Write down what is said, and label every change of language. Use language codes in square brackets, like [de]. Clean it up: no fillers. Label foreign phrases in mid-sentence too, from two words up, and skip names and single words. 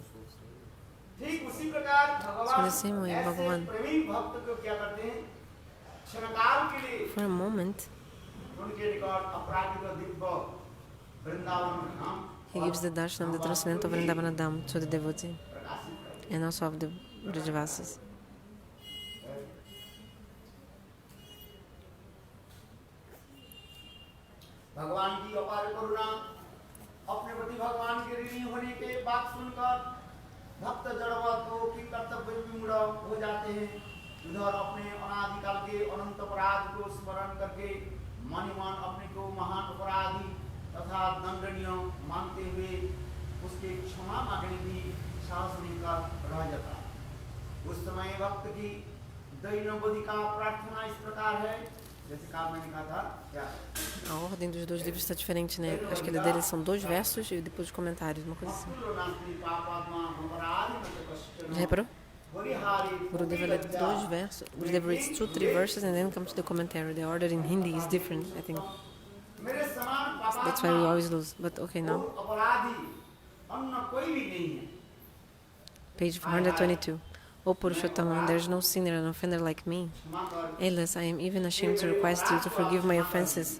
[en] So in the same way, Bhagavan, for a moment, he gives the darshan of the transcendental Vrindavana Dham to the devotee, and also of the Vrajavasis. [hi] भगवान की अपार करुणा, अपने प्रति भगवान के ऋणी होने के बात सुनकर भक्त जड़वत हो कि कर्तव्य विमूढ़ हो जाते हैं। उधर अपने अनादिकाल के अनंत अपराध को स्मरण करके मन ही मन अपने को महान अपराधी तथा दंडनीय मानते हुए उसके क्षमा मांगने की साहस नहीं कर रह जाता। उस समय भक्त की दैनवधि का प्रार्थना इस प्रकार है, जैसे काल मैंने कहा था क्या? [pt] A ordem dos dois livros está diferente, né? Acho que a deles são 2 versos e depois os comentários, uma coisa assim. Já reparou? [en] Gurudeva read 2 verses. Gurudeva reads 2-3 verses and then comes to the commentary. The order in Hindi is different, I think. That's why we always lose. But okay, now. Page 422. O Purushottama, there is no sinner and offender like me. Alas, I am even ashamed to request you to forgive my offenses.